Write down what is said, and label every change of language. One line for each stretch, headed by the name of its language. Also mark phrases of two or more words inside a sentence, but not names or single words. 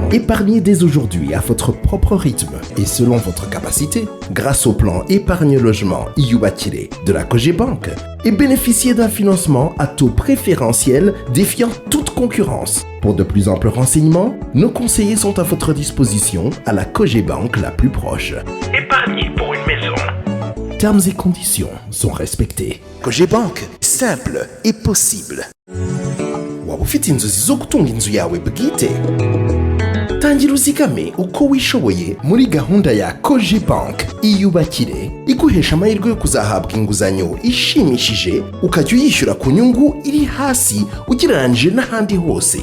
French: Épargnez dès aujourd'hui à votre propre rythme et selon votre capacité grâce au plan épargne logement Iyubakire de la Cogebanque et bénéficiez d'un financement à taux préférentiel défiant toute concurrence. Pour de plus amples renseignements, nos conseillers sont à votre disposition à la Cogebanque la plus proche. Épargner pour une maison. Termes et conditions sont respectés. Cogebanque, simple et possible.
Kinyarwanda: Waba ufite inzozi zo gutunga inzu yawe bwite? Tangira uzigame uko wishoboye muri gahunda ya Cogebanque Iyubakire iguhesha amahirwe yo kuzahabwa inguzanyo ishimishije ukajya uyishyura ku nyungu iri hasi ugereranyije n'ahandi hose.